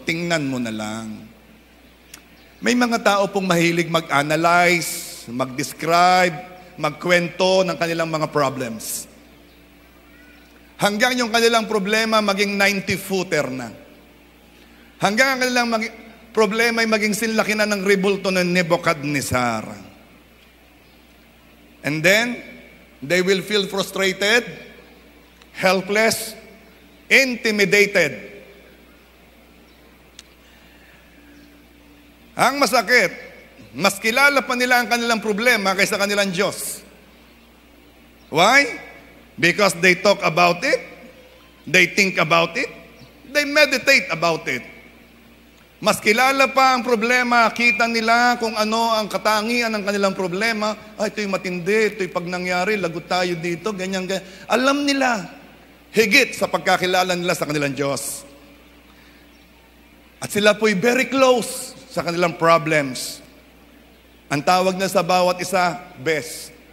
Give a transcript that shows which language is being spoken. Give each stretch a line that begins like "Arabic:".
Filipino: Tingnan mo na lang. May mga tao pong mahilig mag-analyze, mag-describe, magkwento ng kanilang mga problems. Hanggang yung kanilang problema maging 90-footer na. Hanggang ang kanilang problema ay maging sinlaki na ng rebulto ng Nebuchadnezzar.
English: And then, they will feel frustrated, helpless, intimidated.
Filipino: Ang masakit, mas kilala pa nila ang kanilang problema kaysa kanilang Diyos.
English: Why? Because they talk about it, they think about it, they meditate about it.
Filipino: Mas kilala pa ang problema, kita nila kung ano ang katangian ng kanilang problema. Ay, ito'y matindi, ito'y pag nangyari, lagot tayo dito, ganyan. Alam nila, higit sa pagkakilala nila sa kanilang Diyos. At sila po'y
English: very close
Filipino: sa kanilang problems. Ang tawag na sa bawat isa, best.